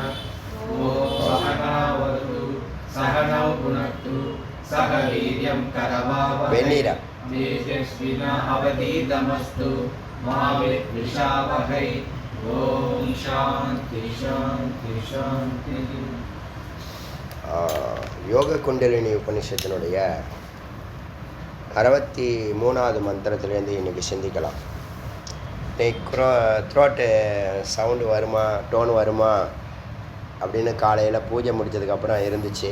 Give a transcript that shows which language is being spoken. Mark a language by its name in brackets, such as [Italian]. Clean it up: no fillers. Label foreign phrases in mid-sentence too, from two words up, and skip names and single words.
[Sanskrit] ओम सहनावतु सहनौ भुनक्तु सह वीर्यं करवावहै तेजस्विनावधीतमस्तु मा विद्विषावहै। ओम शांति शांति शांति। [Tamil] யோக குண்டலினி உபனிஷத்தினுடைய 63வது மந்திரத்திலேருந்து இன்றைக்கி சிந்திக்கலாம். இன்னைக்கு [English] throat sound [Tamil] வருமா டோன் வருமா அப்படின்னு காலையில் பூஜை முடித்ததுக்கப்புறம் இருந்துச்சு.